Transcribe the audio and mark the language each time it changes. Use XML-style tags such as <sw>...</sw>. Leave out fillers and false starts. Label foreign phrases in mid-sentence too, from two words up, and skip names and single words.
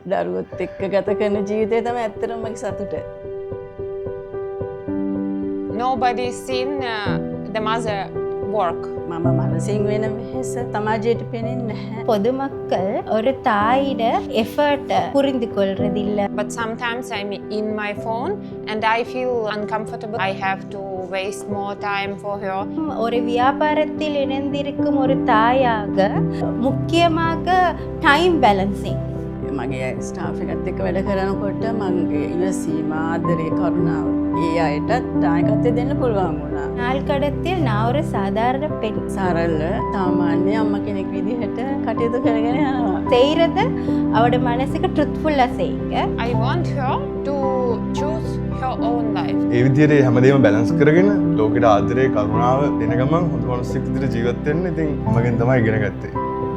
<si>දරුවොත් එක්ක ගත කරන ජීවිතය තමයි ඇත්තටම මගේ සතුට.</si> <en>Nobody seen the mother work.</en> <si>මම මනසින් වෙන වෙහෙස සමාජයට පෙනෙන්නේ නැහැ.</si> <ta>பொதுமக்கள் ஒரு தாயிட எஃபர்ட் புரிந்து கொள்றதில்ல.</ta> <en>But sometimes I'm in my phone and I feel uncomfortable. I have to waste more time for her.</en> <ta>ஒரு வியாபாரத்தில் இணைந்திருக்கும் ஒரு தாயாக முக்கியமாக</ta> <en>time balancing.</en> <si>මගේ ස්ටාෆ් එකත් එක්ක වැඩ කරනකොට මගේ ඉවසීම ආදරේ කරුණාව ඒ අයටත් දායකත්වය දෙන්න පුළුවන් වුණා.</si> <ta>நாள்கடத்தில் நான் ஒரு சாதாரண பெண்.</ta> <si>සරල සාමාන්‍ය අම්ම කෙනෙක් විදිහට කටයුතු කරගෙන යනවා.</si> <ta>செய்கிறத அவட மனசுக்கு ட்ருத்ஃபுல்லாக செய்யுங்க.</ta> <en>I want her to choose her own life.</en> <si>ඒ විදිහට හැමදේම බැලන්ස් කරගෙන ලෝකෙට ආදරේ කරුණාව දෙන ගමන් හොඳ මිනිස්සෙක් විදිහට ජීවත් වෙන්න ඉතින් මගෙන් තමයි ඉගෙන ගත්තේ.</si>